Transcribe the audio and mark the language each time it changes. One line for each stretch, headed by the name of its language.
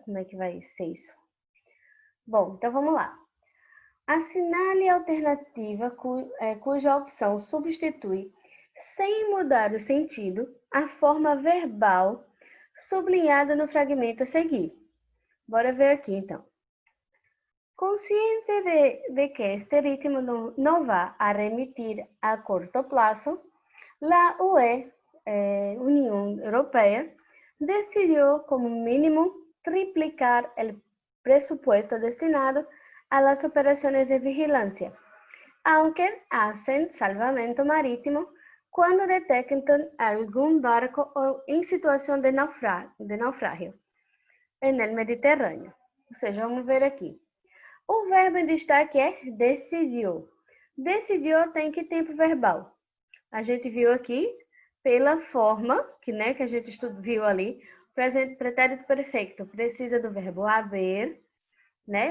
Portuguese: Como é que vai ser isso. Bom, então vamos lá. Assinale a alternativa cuja opção substitui, sem mudar o sentido, a forma verbal sublinhada no fragmento a seguir. Bora ver aqui, então.
Spanish: Consciente de que este ritmo no va a remitir a corto plazo, la UE, Unión Europea, decidió como mínimo triplicar el presupuesto destinado a las operaciones de vigilancia, aunque hacen salvamento marítimo cuando detectan algún barco en situación de naufragio en el Mediterrâneo.
Portuguese: Ou seja, vamos ver aqui. O verbo em destaque é decidiu. Decidiu tem que tempo verbal? A gente viu aqui pela forma que a gente viu ali, pretérito perfeito precisa do verbo haver, né?